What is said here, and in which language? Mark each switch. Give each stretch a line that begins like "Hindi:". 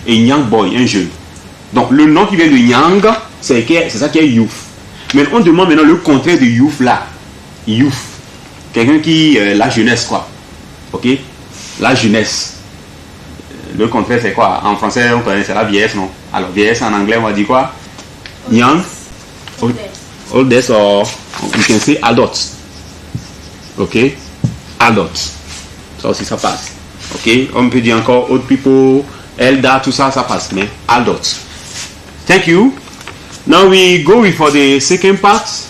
French: Et Young boy, un jeune. Donc, le nom qui vient de Young, c'est ça qui est youth. Mais on demande maintenant le contraire de youth là. Youth. Quelqu'un qui... la jeunesse, quoi. Ok? La jeunesse. Le contraire, c'est quoi? En français, on connaît, c'est la vieillesse, non? Alors, vieillesse en anglais, on va dire quoi?
English: Young. Oldest or you can say adults.
French: Ok? Adults. Ça aussi, ça passe. Ok? On peut dire encore old people, elder, tout ça, ça passe.
English: Mais adults. Thank you. Now we go for the second part.